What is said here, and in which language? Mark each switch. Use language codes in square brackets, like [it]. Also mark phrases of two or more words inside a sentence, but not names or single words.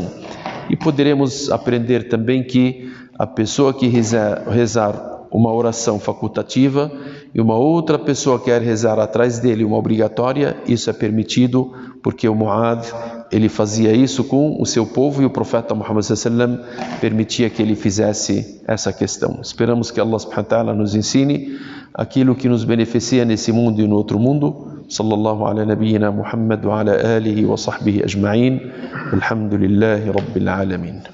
[pt] E poderemos aprender também que a pessoa que rezar uma oração facultativa e uma outra pessoa quer rezar atrás dele uma obrigatória, isso é permitido, porque o Muad, ele fazia isso com o seu povo e o profeta Muhammad [ar] صلى الله عليه وسلم [pt] permitia que ele fizesse essa questão. Esperamos que Allah [ar] سبحانه وتعالى [pt] nos ensine aquilo que nos beneficia nesse mundo e no outro mundo. [ar] صلى الله على نبينا محمد وعلى آله وصحبه أجمعين. الحمد لله رب العالمين.